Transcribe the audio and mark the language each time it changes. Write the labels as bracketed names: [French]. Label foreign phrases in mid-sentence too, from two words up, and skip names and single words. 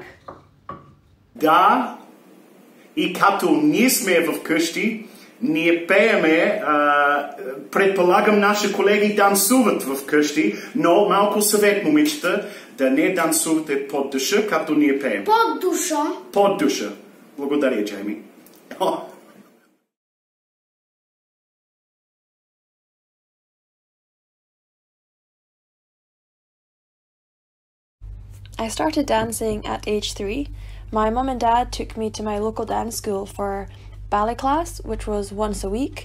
[Bulgarian] Да, и като ние сме вкъщи, ние пееме, предполагам наши колеги танцуват вкъщи, но малко съвет, момичета, да не танцувате под душа, като ние пеем. Под душа? Под душа. Благодаря, Джейми. [English] I started dancing at age 3. My mum and dad took me to my local dance school for ballet class, which was once a week.